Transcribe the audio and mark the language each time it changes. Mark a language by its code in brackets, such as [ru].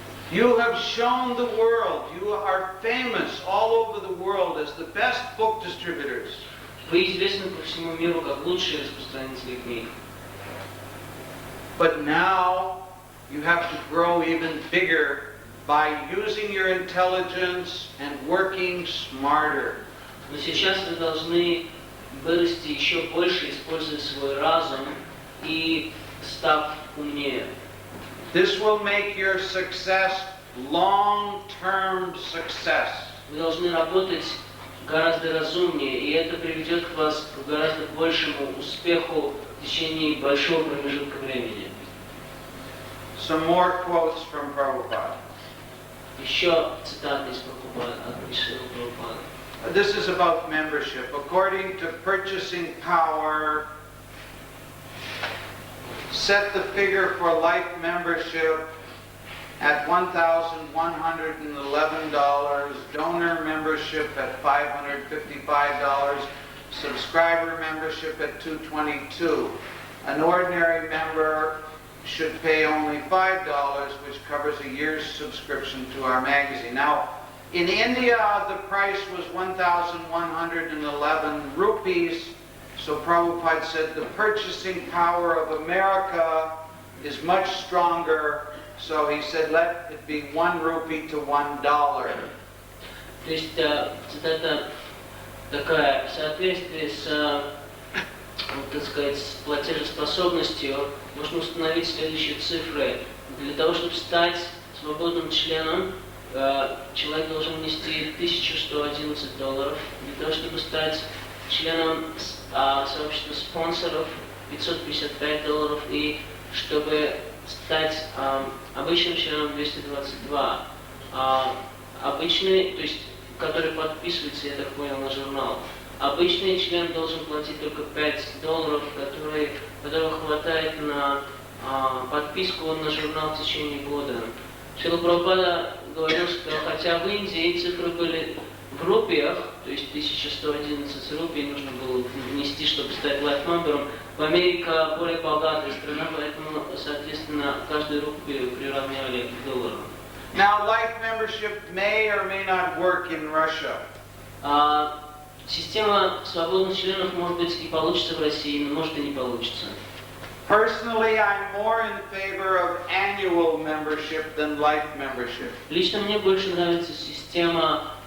[en] You have shown the world, you are famous all over the world as the best book distributors. [ru] Вы известны по всему миру как лучшие распространители книг. [en] But now you have to grow even bigger by using your intelligence and working smarter. [ru] Но сейчас вы должны вырасти еще больше, используя свой разум и став умнее. [en] This will make your success long-term success. [ru] Вы должны работать гораздо разумнее, и это приведет к вас к гораздо большему успеху в течение большого промежутка времени. [en] Some more quotes from Prabhupada. [ru] Еще цитаты из Прабхупады, от Шридхара Прабхупады. [en] This is about membership. According to purchasing power, set the figure for life membership at $1,111, donor membership at $555, subscriber membership at $222. An ordinary member should pay only $5, which covers a year's subscription to our magazine. Now, in India, the price was 1,111 rupees. So Prabhupada said the purchasing power of America is much stronger. So he said, let it be 1 rupee to $1. [ru] То есть цитата такая: в соответствии с, так сказать, с платежеспособностью можно установить следующие цифры. Для того, чтобы стать свободным членом, человек должен внести $1111. Для того, чтобы стать членом сообщества спонсоров, $555. И чтобы стать обычным членом, 222. Обычный, то есть, который подписывается, я так понял, на журнал. Обычный член должен платить только $5, которого хватает на подписку на журнал в течение года. Шрила Прабхупада говорил, что хотя в Индии цифры были в рупиях, то есть 1111 рупий нужно было внести, чтобы стать лайфмембером, в Америке более богатая страна, поэтому, соответственно, каждую рупию приравняли к доллару. [en] Now, life membership may or may not work in Russia. [ru] Система свободных членов, может быть, и получится в России, но может и не получится. [en] Personally, I'm more in favor of annual membership than life membership. [ru] Лично мне больше нравится система